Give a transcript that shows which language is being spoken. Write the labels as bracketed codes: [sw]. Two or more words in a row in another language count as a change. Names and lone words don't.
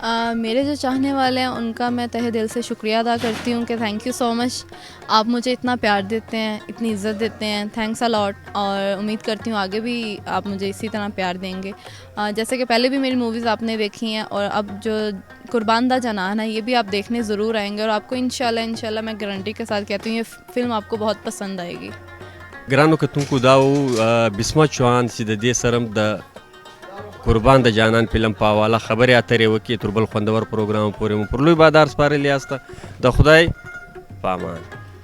[ur] میرے جو چاہنے والے ہیں ان کا میں تہہ دل سے شکریہ ادا کرتی ہوں کہ [en] thank you so much, [ur] آپ مجھے اتنا پیار دیتے ہیں، اتنی عزت دیتے ہیں, इतनी इज़्ज़त देते हैं, [en] thanks a lot. [ur] اور امید کرتی ہوں آگے بھی آپ مجھے اسی طرح پیار دیں گے. جیسے کہ پہلے بھی میری موویز آپ نے دیکھی ہیں اور اب جو قربان دا جانان ہے یہ بھی آپ دیکھنے ضرور آئیں گے اور آپ کو انشاءاللہ میں گارنٹی کے ساتھ کہتی ہوں یہ فلم آپ کو بہت پسند آئے گی. [ps] ګرانو کتونکو دا و بسمه چوهان چې د دې سره د قربان د جانان فلم په حواله خبرې اترې وکړي تر بل خوندور پروګرام پورې مو پر لوی بادار سپارلی یاسته د خدای په امان.